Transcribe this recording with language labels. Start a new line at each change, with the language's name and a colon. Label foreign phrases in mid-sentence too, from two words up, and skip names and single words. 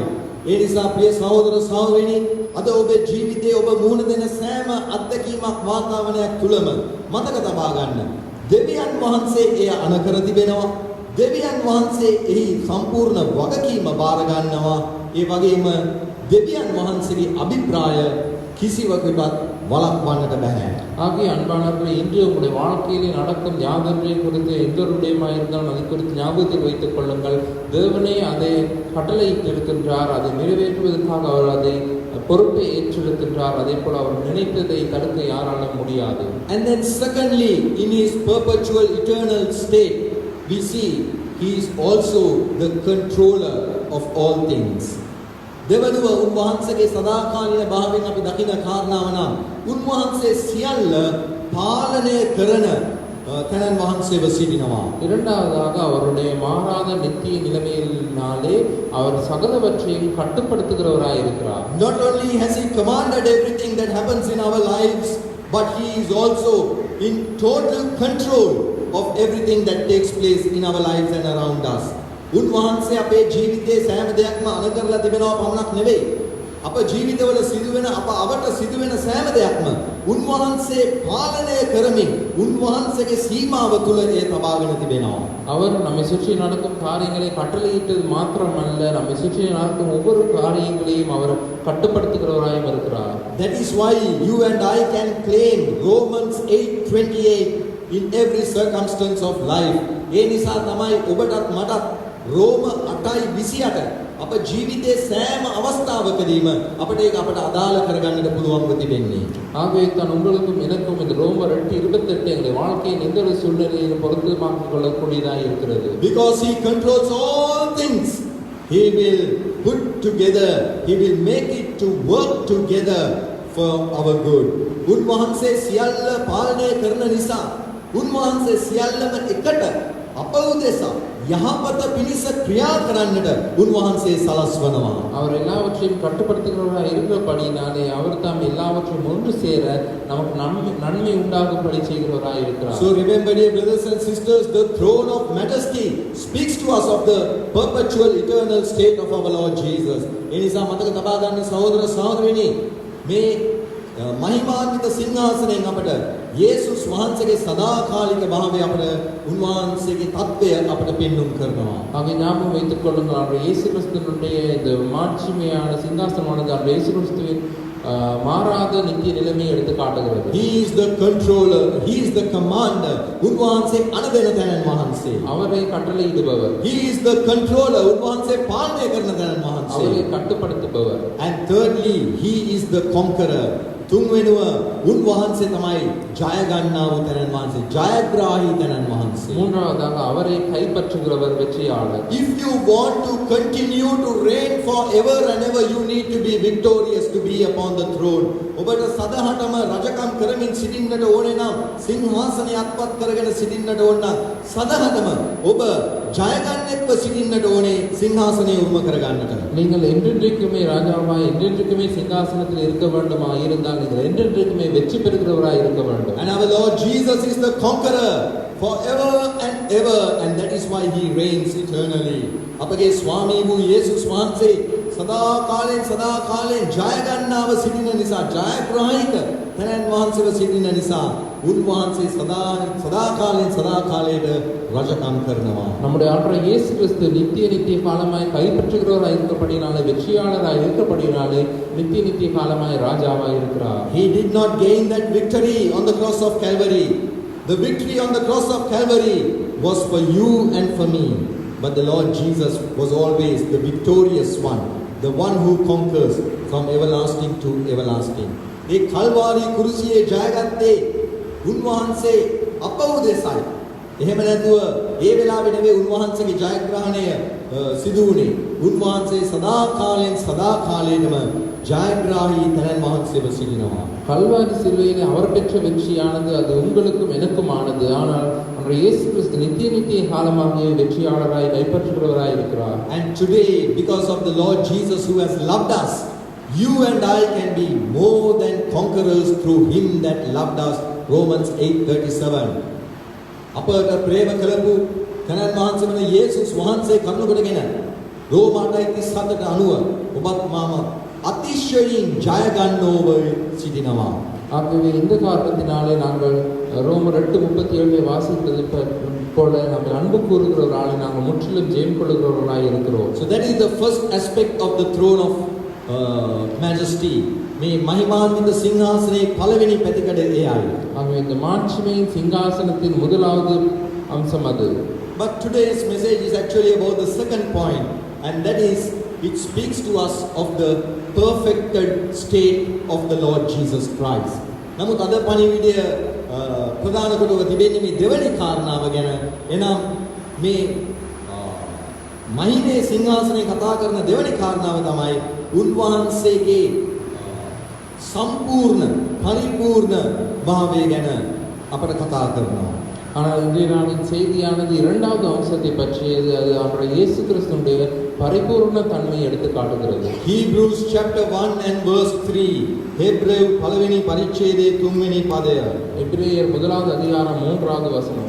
Sinhala: ඒ නිසා ප්‍රිය සහෝදර සහෝදරිනි, අද ඔබේ ජීවිතයේ ඔබ මුහුණ දෙන සෑම අත්දැකීමක් වාතාවරණයක් තුලම මතක තබා ගන්න. දෙවියන් වහන්සේ එය අනකර තිබෙනවා. දෙවියන් වහන්සේ එහි සම්පූර්ණ වගකීම බාර ගන්නවා. ඒ වගේම දෙවියන් වහන්සේගේ අභිප්‍රාය කිසිවකුටත් වළක්වන්නට බෑ.
Tamil: ஆகிய அன்பானவர்களே, இன்று உங்களுடைய வாழ்க்கையிலே நடக்கும் யாதொன்றையும் குறித்து எந்த ஒரு விடயமாக இருந்தாலும் அதை குறித்து ஞாபகத்தில் வைத்துக் கொள்ளுங்கள். தேவனே அதை கட்டளையிட்டிருக்கின்றார், அதை நிறைவேற்றுவதற்காக அவர் அதை பொறுப்பை ஏற்றிருக்கின்றார். அதே போல அவர் நினைத்ததை தடுக்க யாராலும் முடியாது.
English: And then secondly, in his perpetual eternal state, we see he is also the controller of all things.
Sinhala: දෙවනුව උන්වහන්සේගේ සදාකාලින භාවයෙන් අපි දකින කාරණාව නම් උන්වහන්සේ සියල්ල පාලනය කරන තනන් වහන්සේව සිටිනවා.
Tamil: இரண்டாவதாக, அவருடைய மாறாத நித்திய நிலைமையினாலே அவர் சகலவற்றையும் கட்டுப்படுத்துகிறவராய் இருக்கிறார்.
English: Not only has he commanded everything that happens in our lives, but he is also in total control of everything that takes place in our lives and around us.
Sinhala: උන්වහන්සේ අපේ ජීවිතයේ සෑම දෙයක්ම අනුකරලා තිබෙනවා පමණක් නෙවෙයි. අප ජීවිතවල සිදුවෙන අවට සිදුවෙන සෑම දෙයක්ම උන්වහන්සේ පාලනය කරමින් උන්වහන්සේගේ සීමාව තුල ඒ තබාගෙන තිබෙනවා.
Tamil: அவர் நம்மை சுற்றி நடக்கும் காரியங்களை கட்டளையிட்டது மாத்திரமல்ல, நம்மை சுற்றி நடக்கும் ஒவ்வொரு காரியங்களையும் அவர் கட்டுப்படுத்துகிறவராயும் இருக்கிறார்.
English: That is why you and I can claim Romans 8:28 in every circumstance of life.
Sinhala: ඒ නිසා තමයි ඔබටත් මටත් රෝම 8:28 අප ජීවිතයේ සෑම අවස්ථාවකදීම අපට ඒක අපට අදාළ කරගන්නට පුළුවන්ව තිබෙන්නේ.
Tamil: ஆகவே தான் உங்களுக்கும் எனக்கும் இந்த ரோமர் 8:28 எங்களுடைய வாழ்க்கையின் எந்த ஒரு சூழ்நிலையிலும் பொருத்தமாக்கிக் கொள்ளக்கூடியதாக இருக்கிறது.
English: Because he controls all things, he will put together, he will make it to work together for our good.
Sinhala: උන්වහන්සේ සියල්ල පාලනය කරන නිසා උන්වහන්සේ සියල්ලම එකට අප උදෙසා යහපත පිණිස ක්‍රියා කරන්නට උන්වහන්සේ සලස්වනවා.
Tamil: அவர் எல்லாவற்றையும் கட்டுப்படுத்துகிறவராக இருக்கிறபடினாலே அவர் தாம் எல்லாவற்றையும் ஒன்று சேர நமக்கு நன்மை உண்டாகும்படி செய்கிறவராக இருக்கிறார்.
English: So remember, dear brothers and sisters, the throne of majesty speaks to us of the perpetual eternal state of our Lord Jesus.
Sinhala: ඒ නිසා මතක තබා ගන්න සහෝදර සහෝදරිනි, මේ මහිමාන්විත සිංහාසනයෙන් අපට යේසුස් වහන්සේගේ සදාකාලික භාවය අපට උන්වහන්සේගේ தත්වය අපට පෙන්වුම් කරනවා.
Tamil: ஆகவே ஞாபகம் வைத்துக் கொள்ளுங்கள், அவர் இயேசு கிறிஸ்துவினுடைய இந்த மாட்சிமையான சிங்காசனமானது அவர் இயேசு கிறிஸ்துவின் மாறாத நித்திய நிலைமையை எடுத்து காட்டுகிறது.
English: He is the controller, he is the commander.
Sinhala: උන්වහන්සේ අනදෙන තැනන් වහන්සේ.
Tamil: அவரை கட்டளையிடுபவர்.
English: He is the controller.
Sinhala: උන්වහන්සේ පාලනය කරන තැනන් වහන්සේ.
Tamil: அவரை கட்டுப்படுத்துபவர்.
English: And thirdly, he is the conqueror.
Sinhala: තුන්වෙනුව උන්වහන්සේ තමයි ජය ගන්නා වූ තැනන් වහන්සේ, ජයග්‍රාහී තැනන් වහන්සේ.
Tamil: மூன்றாவதாக அவரை கைப்பற்றுகிறவர், வெற்றியாளர்.
English: If you want to continue to reign forever and ever, you need to be victorious to be upon the throne.
Sinhala: ඔබට සදහටම රජකම් කරමින් සිටින්නට ඕනේ නම්, සිංහාසනය අත්පත් කරගෙන සිටින්නට ඕන නම් සදහටම ඔබ ජයගන්නෙක්ව සිටින්නට ඕනේ සිංහාසනය උරුම කරගන්නට.
Tamil: நீங்கள் என்றென்றைக்குமே ராஜாவாய் என்றென்றைக்குமே சிங்காசனத்தில் இருக்க வேண்டுமா இருந்தால் நீங்கள் என்றென்றைக்குமே வெற்றி பெறுகிறவராய் இருக்க வேண்டும்.
English: And our Lord Jesus is the conqueror. forever and ever, and that is why he reigns eternally. අපගේ ස්වාමී වූ යේසුස් වහන්සේ සදා කාලෙන් ජය ගන්නව සිටින නිසා, ජයග්‍රාහීක තනන් වහන්සේව සිටින නිසා උන්වහන්සේ සදා කාලයට රජකම් කරනවා. நம்முடைய ஆண்டவர் இயேசு கிறிஸ்து நித்திய காலமாய் கைப்பற்றுகிறவராய் இருக்கப்படினாலே, வெற்றியாளராய் இருக்கப்படினாலே நித்திய காலமாய் ராஜாவாய் இருக்கிறார். He did not gain that victory on the cross of Calvary. The victory on the cross of Calvary was for you and for me. But the Lord Jesus was always the victorious one, the one who conquers from everlasting to everlasting.
Sinhala: ඒ කල්වාරි කුරුසියේ ජයගත්තේ උන්වහන්සේ අප උදෙසයි. එහෙම නැතුව ඒ වෙලාවේ නෙවෙයි උන්වහන්සේගේ ජයග්‍රහණය සිදු වුණේ. උන්වහන්සේ සදා කාලයටම ජයග්‍රාහී තනන් වහන්සේව සිටිනවා.
Tamil: கல்வாரி சிலுவையிலே அவர் பெற்ற வெற்றியானது அது உங்களுக்கும் எனக்குமானது. ஆனால் அன்றைய இயேசு கிறிஸ்து நித்திய காலமாகவே வெற்றியாளராய் கைப்பற்றுகிறவராய் இருக்கிறார்.
English: And today, because of the Lord Jesus who has loved us, you and I can be more than conquerors through him that loved us. Romans 8:37.
Sinhala: අපට ප්‍රේම කළපු තනන් වහන්සේ වන යේසුස් වහන්සේ කරුණ කොටගෙන රෝම 8:37ට අනුව ඔබත් මාම அதிශයින් ජය ගන්නව සිටිනවා.
Tamil: ஆகவே இந்த காரணத்தினாலே நாங்கள் ரோமர் 8:37 வாசித்தது போல நம்ம அன்பு கூறுகிறவர்களாய் நாங்கள் முற்றிலும் ஜெயம் கொள்ளுகிறவர்களாய் இருக்கிறோம்.
English: So that is the first aspect of the throne of majesty.
Sinhala: මේ මහිමාන්විත සිංහාසනයේ පළවෙනි පැතිකඩ එයයි.
Tamil: ஆகவே இந்த மாட்சிமையின் சிங்காசனத்தின் முதலாவது அம்சம் அது.
English: But today's message is actually about the second point, and that is it speaks to us of the perfected state of the Lord Jesus Christ.
Sinhala: නමුත් අද පණිවිඩය ප්‍රධාන කොටව තිබෙන්නේ මේ දෙවෙනි කාරණාව ගැන. එනම් මේ මහිමේ සිංහාසනයේ කතා කරන දෙවෙනි කාරණාව තමයි උන්වහන්සේගේ සම්පූර්ණ පරිපූර්ණ භාවය ගැන අපට කතා කරනවා.
Tamil: ஆனால் இன்றைய நாளின் செய்தியானது இரண்டாவது அம்சத்தை பற்றியது. அது அவருடைய இயேசு கிறிஸ்துவினுடைய பரிபூர்ண தன்மையை எடுத்து காட்டுகிறது.
English: Hebrews chapter 1 and verse 3.
Sinhala: ஹெப்ரேயு பலවෙනි පරිච්ඡේදයේ 3 වෙනි පදය.
Tamil: எபிரேயர் முதலாவது அதிகாரம் 3வது வசனம்.